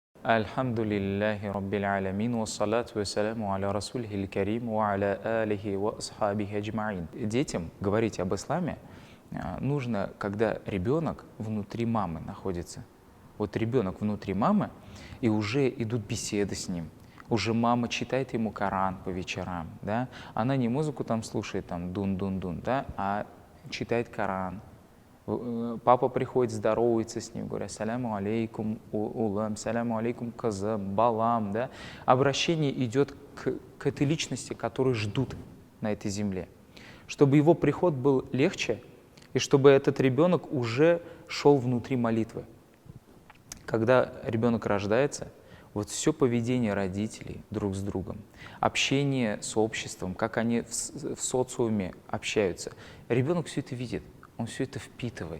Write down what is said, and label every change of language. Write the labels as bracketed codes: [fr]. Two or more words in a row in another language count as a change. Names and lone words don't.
[ar] الحمد لله رب العالمين والصلاة والسلام على رسوله الكريم وعلى آله وأصحابه أجمعين. [ru] Детям говорить об исламе нужно, когда ребенок внутри мамы находится. Вот ребенок внутри мамы, и уже идут беседы с ним. Уже мама читает ему Коран по вечерам, да? Она не музыку там слушает, там дун-дун-дун, да? А читает Коран. Папа приходит, здоровается с ним, говорит: [ar] السلام عليكم, улам, سلام عليكم, казам, [ru] балам, да? Обращение идет к этой личности, которую ждут на этой земле. Чтобы его приход был легче, и чтобы этот ребенок уже шел внутри молитвы. Когда ребенок рождается, вот все поведение родителей друг с другом, общение с обществом, как они в социуме общаются, ребенок все это видит, он все это впитывает.